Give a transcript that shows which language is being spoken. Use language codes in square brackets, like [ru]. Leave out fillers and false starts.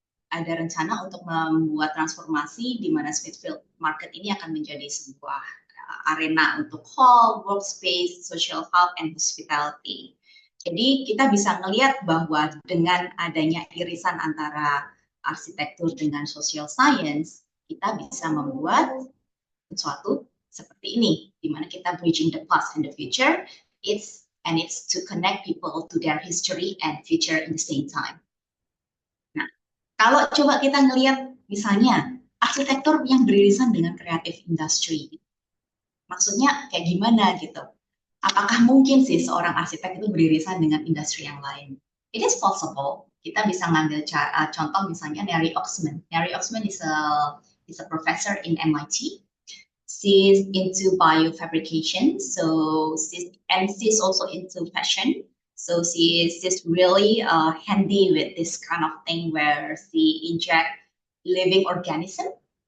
[id] ada rencana untuk membuat transformasi di mana Smithfield Market ini akan menjadi sebuah arena untuk hall, workspace, social hub, and hospitality. Jadi kita bisa melihat bahwa dengan adanya irisan antara arsitektur dengan social science, kita bisa membuat sesuatu seperti ini, di mana kita [en] bridging the past and the future. It's to connect people to their history and future in the same time. [id] Nah, kalau coba kita ngelihat misalnya arsitektur yang beririsan dengan creative industry, maksudnya kayak gimana gitu? Apakah mungkin sih seorang arsitek itu beririsan dengan industri yang lain? [en] It is possible. [id] Kita bisa ngambil contoh misalnya Neri Oxman. [en] Neri Oxman is a professor in MIT. She's into biofabrication, so she's also into fashion. So she's really handy with this kind of thing where she inject living organism.